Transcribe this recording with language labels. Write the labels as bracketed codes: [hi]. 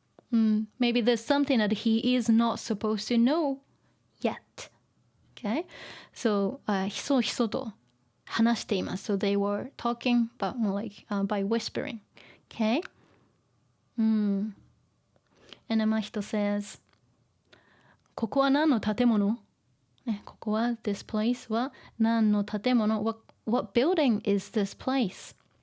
[en] Maybe there's something that he is not supposed to know yet. Okay, so [ja] ひそひそと話しています。 [en] So they were talking, but more like by whispering. Okay? And then Mahito says, [ja] ここは何の建物？ここは [en] this place [ja] は何の建物？ [en] What building is this place?